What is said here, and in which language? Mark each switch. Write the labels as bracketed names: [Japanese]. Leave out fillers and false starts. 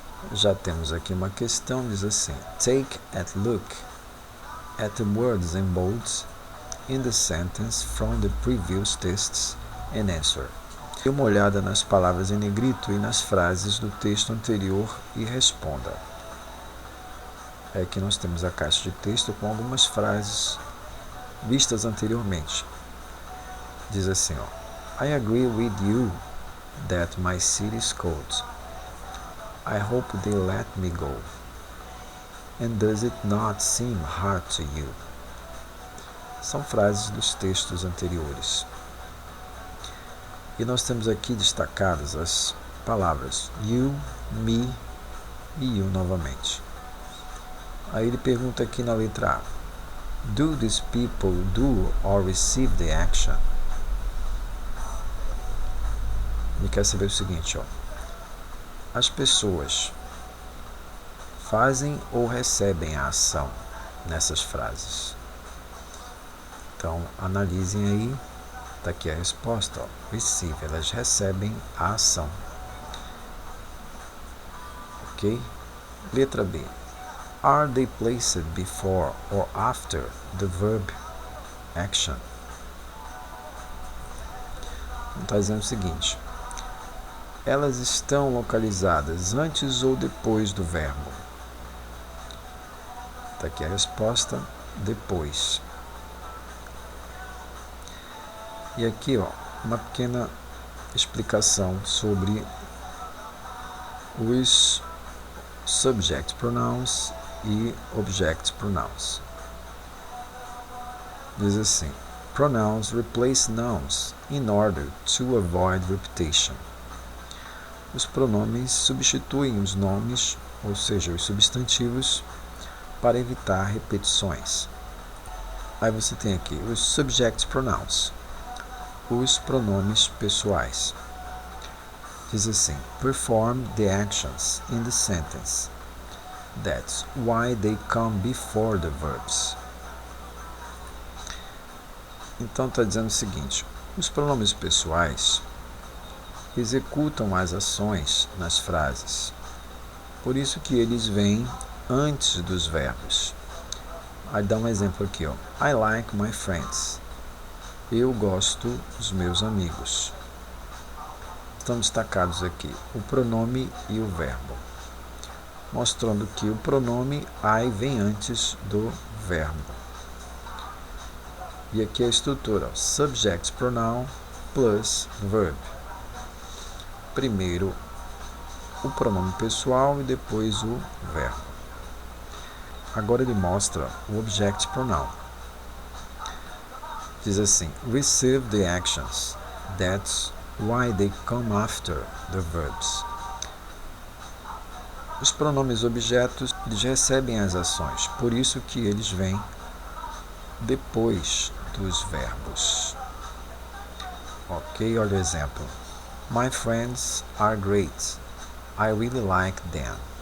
[Portuguese] Já temos aqui uma questão, diz assim: [English] take a look at the words in bold in the sentence from the previous tests and answer. [Portuguese] Dê uma olhada nas palavras em negrito e nas frases do texto anterior e responda. Aqui nós temos a caixa de texto com algumas frases vistas anteriormente. Diz assim, [English] I agree with you that my city is cold. I hope they let me go. And does it not seem hard to you? [Portuguese] São frases dos textos anteriores. E nós temos aqui destacadas as palavras you, me e you novamente. Aí ele pergunta aqui na letra A: [English] do these people do or receive the action? [Portuguese] Ele quer saber o seguinte, as pessoas fazem ou recebem a ação nessas frases? Então, analisem aí, está aqui a resposta, receive, elas recebem a ação. Ok? Letra B. [English] Are they placed before or after the verb action? [Portuguese] Está dizendo o seguinte: elas estão localizadas antes ou depois do verbo? Está aqui a resposta, depois. E aqui, uma pequena explicação sobre os subject pronouns e object pronouns. Diz assim: [English] pronouns replace nouns in order to avoid repetition. [Portuguese] Os pronomes substituem os nomes, ou seja, os substantivos, para evitar repetições. Aí você tem aqui os subject pronouns, os pronomes pessoais. Diz assim: [English] perform the actions in the sentence. That's why they come before the verbs. [Portuguese] Então está dizendo o seguinte: os pronomes pessoais executam as ações nas frases. Por isso que eles vêm antes dos verbos. Aí dá um exemplo aqui, [English] I like my friends. [Portuguese] Eu gosto dos meus amigos. Estão destacados aqui o pronome e o verbo, mostrando que o pronome I vem antes do verbo. E aqui a estrutura, subject pronoun plus verb. Primeiro o pronome pessoal e depois o verbo. Agora ele mostra o object pronoun. Diz assim: [English] receive the actions. That's why they come after the verbs. [Portuguese] Os pronomes objetos, eles recebem as ações, por isso que eles vêm depois dos verbos. Ok, olha o exemplo. [English] My friends are great. I really like them.